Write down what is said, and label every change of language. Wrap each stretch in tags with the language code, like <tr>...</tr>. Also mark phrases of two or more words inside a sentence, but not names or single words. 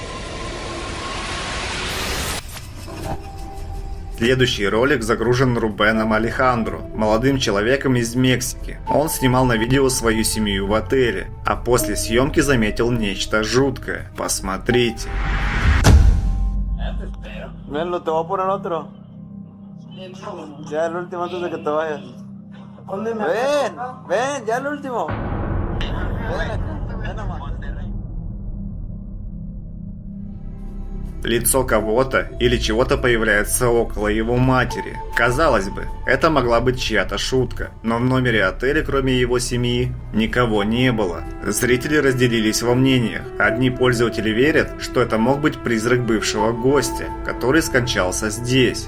<ru>Следующий ролик загружен Рубеном Алехандро, молодым человеком из Мексики. Он снимал на видео свою семью в отеле, а после съемки заметил нечто жуткое. Посмотрите.</ru> <es>Te voy a poner otro. Ya el último antes de que te vayas. Ven, ya el último. Ven nomás.</es> <ru>Лицо кого-то или чего-то появляется около его матери. Казалось бы, это могла быть чья-то шутка, но в номере отеля, кроме его семьи, никого не было. Зрители разделились во мнениях. Одни пользователи верят, что это мог быть призрак бывшего гостя, который скончался здесь.</ru>